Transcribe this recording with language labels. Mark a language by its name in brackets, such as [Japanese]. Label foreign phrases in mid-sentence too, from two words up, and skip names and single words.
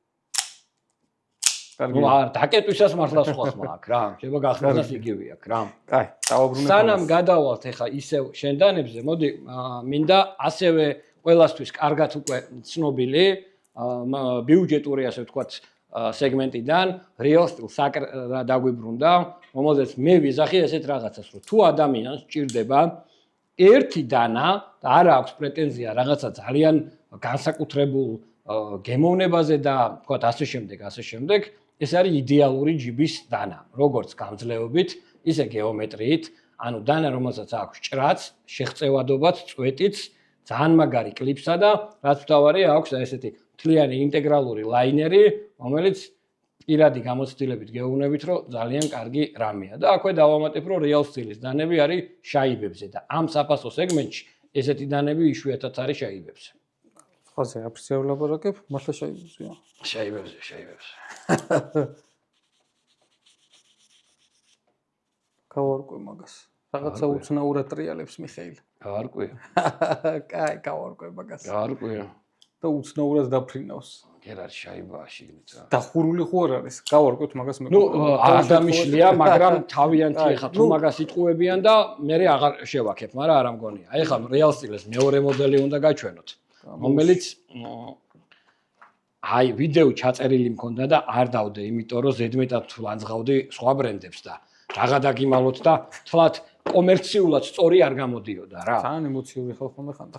[Georgian] კარგი. ნუ არ დაკეტვისას მართლა სხვა ხმა აქვს რა. შეიძლება გახსნას იგივე აქვს რა. კაი, დავაბრუნებ. სანამ გადავალთ ახლა ისევ შენდანებზე, მოდი მინდა ასევე ყველასთვის კარგად უკვე ცნობილი ბიუჯეტური ასე ვთქვათ სეგმენტიდან real steel საკრა დაგვიბრუნდა, რომელზეც მე ვიზახი ესეთ რაღაცას, რომ თუ ადამიანს სჭირდება ერთი დანა და არ აქვს პრეტენზია რაღაცა ძალიან განსაკუთრებულ გემოვნებაზე და ვთქვათ ასე შემდეგ, ეს არის იდეალური ჯიბის დანა, როგორც გამძლეობით, ისე გეომეტრიით, ანუ დანა, რომელსაც აქვს ჭრაც, შეღწევადობაც, წვეტიც, ძალიან მაგარი კლიპსა და რაც მთავარია, აქვს ესეთი მთლიანი ინტეგრალური ლაინერი, რომელიც პირადი გამოცდილებით გეუბნებით, რომ ძალიან კარგი რამეა და აქვე დავამატებ, რომ real steel-ის დანები არის შაიბებზე და ამ საფასო სეგმენტში ესეთი დანები იშვიათად არის შაიბებზე. ხაზე აფრიცია ვლაპარაკებ, მართლა შაიბებზეა. შაიბებზე. გავარკვე მაგას. რაღაცა უცნაურად ტრიალებს მიხეილ. გავარკვე. კაი, გავარკვე მაგას. გავარკვე. და უცნაურად დაფრინავს. გერ არის შაიბაა შიგნით რა. დახურული ხო არ არის? გავარკვეთ მაგას მე. ნუ არ დამიშლია, მაგრამ თავიანთი ეხა თუ მაგას იტყუებიან და მე აღარ შევაქებ, მაგრამ არ ამგონია. აი ეხა real steel-ის მეორე მოდელი უნდა გაჩვენოთ, რომელიც აი ვიდეო ჩაწერილი მქონდა და არ დავდე, იმიტომ რომ ზედმეტად ლანძღავდი სხვა ბრენდებს და რაღა დაგიმალოთ და თლათ კომერციულად სწორი არ გამოდიოდა რა. ძალიან ემოციური ხალხი ხანდა.